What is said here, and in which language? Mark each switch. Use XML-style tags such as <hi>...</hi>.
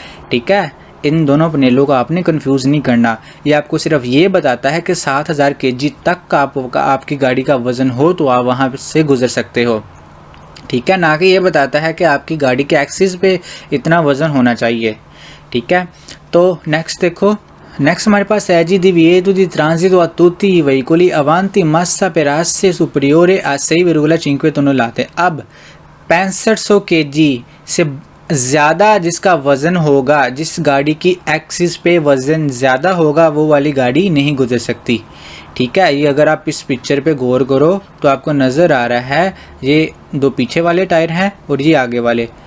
<hi>ठीक है, इन दोनों पनेलों को आपने कंफ्यूज नहीं करना। ये आपको सिर्फ ये बताता है कि 7000 kg तक का आपकी गाड़ी का वज़न हो तो आप वहाँ से गुजर सकते हो। ठीक है, ना कि ये बताता है कि आपकी गाड़ी के एक्सिस पे इतना वज़न होना चाहिए। ठीक है, तो नेक्स्ट देखो, नेक्स्ट हमारे पास है जी</hi> <it>divieto di transito a tutti i veicoli avanti massa per asse superiore a 6,5 tonnellate।</it> <hi>अब 6500 kg से ज़्यादा जिसका वज़न होगा, जिस गाड़ी की एक्सिस पे वज़न ज़्यादा होगा, वो वाली गाड़ी नहीं गुजर सकती। ठीक है, ये अगर आप इस पिक्चर पे गौर करो तो आपको नज़र आ रहा है ये दो पीछे वाले टायर हैं और ये आगे वाले।</hi>